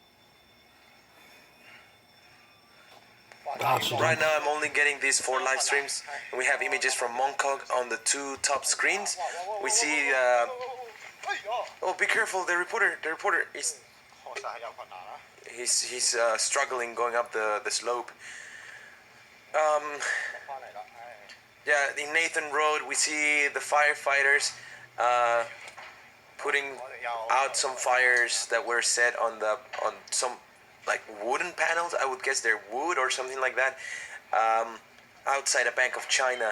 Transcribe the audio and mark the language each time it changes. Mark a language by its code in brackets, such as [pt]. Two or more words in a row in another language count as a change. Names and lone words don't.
[en] Right now, I'm only getting these 4 live streams, and we have images from Mongkok on the 2 top screens. We see. Oh, be careful! The reporter is. [yue] 確實係有困難啦。 [en] He's struggling going up the slope. [yue] 翻嚟啦，唉。 [en] Yeah, in Nathan Road, we see the firefighters putting out some fires that were set on some like wooden panels. I would guess they're wood or something like that, outside a Bank of China.